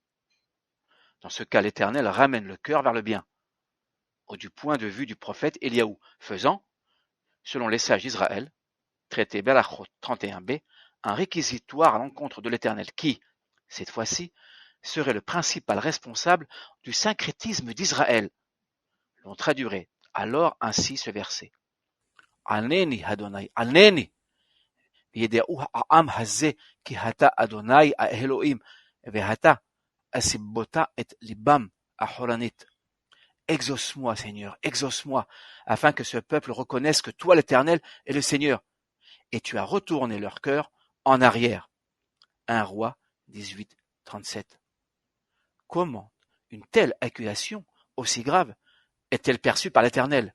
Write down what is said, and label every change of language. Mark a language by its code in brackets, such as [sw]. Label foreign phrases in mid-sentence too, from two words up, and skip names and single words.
[fr] Dans ce cas, l'Éternel ramène le cœur vers le bien, ou du point de vue du prophète Éliaou, faisant, selon les sages d'Israël, traité Berachot 31b, un réquisitoire à l'encontre de l'Éternel qui, cette fois-ci, serait le principal responsable du syncrétisme d'Israël. L'on traduirait alors ainsi ce verset. [he] ענני יהוה ענני, וידעו העם הזה כי אתה אדוני האלוהים, ואתה הסיבות את ליבם אחורנית. [fr] Exauce-moi, Seigneur, exauce-moi, afin que ce peuple reconnaisse que toi, l'Éternel, est le Seigneur, et tu as retourné leur cœur en arrière. 1 Roi 18, 37. Comment une telle accusation, aussi grave, est-elle perçue par l'Éternel?